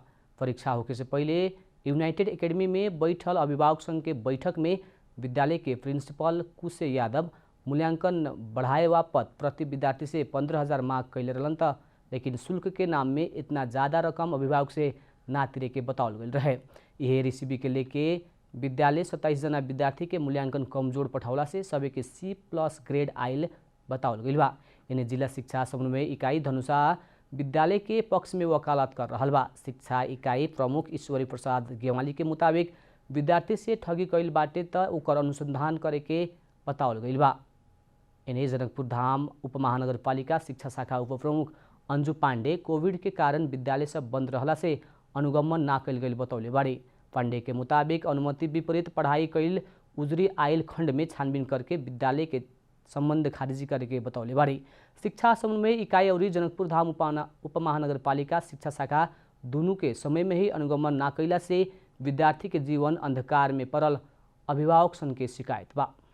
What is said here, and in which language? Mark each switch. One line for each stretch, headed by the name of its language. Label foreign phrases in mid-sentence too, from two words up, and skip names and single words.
Bhojpuri: परीक्षा होके से पहले यूनाइटेड एकेडमी में बैठल अभिभावक संघ के बैठक में विद्यालय के प्रिंसिपल कुशे यादव मूल्यांकन बढ़ाए बापत प्रति विद्यार्थी से 15,000 मांग कैले रहलन त, लेकिन शुल्क के नाम में इतना ज़्यादा रकम अभिभावक से ना तिरे के बताओल गई रहे। यह रिसीवी के लेके विद्यालय 27 जना विद्यार्थी के मूल्यांकन कमजोर पठौला से सभी के C+ ग्रेड आयल बताओल गई बा। इन्हें जिला शिक्षा समन्वय इकाई धनुषा विद्यालय के पक्ष में वकालत कर रहा बा। शिक्षा इकाई प्रमुख ईश्वरी प्रसाद गेवाली के मुताबिक विद्यार्थी से ठगी कैल बाटे त ओकर अनुसंधान करे के बताओल गई बा। इन्हें जनकपुर धाम उपमहानगरपालिका शिक्षा शाखा उपप्रमुख अंजू पांडे कोविड के कारण विद्यालय सब बंद रहला से अनुगमन ना कैल गई बतौले बाड़ी। पांडे के मुताबिक अनुमति विपरीत पढ़ाई कैल उजरी आयल खंड में छानबीन करके विद्यालय के संबंध खारिजी करे के बतौले बाड़ी। शिक्षा समन्वय इकाई और जनकपुर धाम उपमहानगरपालिका शिक्षा शाखा दोनों के समय में ही अनुगमन ना कैला से विद्यार्थी के जीवन अंधकार में पड़ल अभिभावक संघ के शिकायत बा।